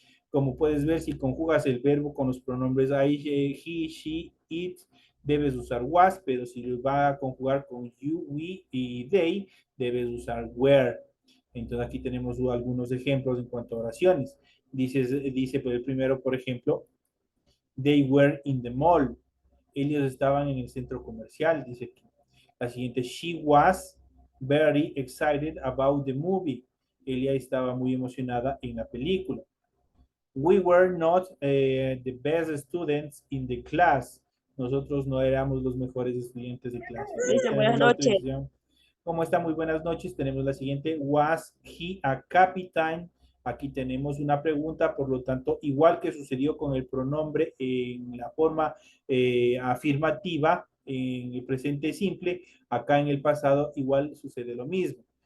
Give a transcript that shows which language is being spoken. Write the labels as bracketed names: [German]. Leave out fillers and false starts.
[Spanish] Como puedes ver, si conjugas el verbo con los pronombres I, he, she, it, debes usar was, pero si lo va a conjugar con you, we y they, debes usar were. Entonces aquí tenemos algunos ejemplos en cuanto a oraciones. Dice pues, el primero, por ejemplo, they were in the mall. Ellos estaban en el centro comercial, dice aquí. [English] La siguiente, she was very excited about the movie. [Spanish] Ella estaba muy emocionada en la película. [English] We were not the best students in the class. [Spanish] Nosotros no éramos los mejores estudiantes de clase. Ahí Dice, tenemos buenas la noches. utilización. ¿Cómo está? Muy buenas noches. Tenemos la siguiente. Was he a captain? Aquí tenemos una pregunta, por lo tanto, igual que sucedió con el pronombre en la forma afirmativa, en el presente simple, acá en el pasado igual sucede lo mismo.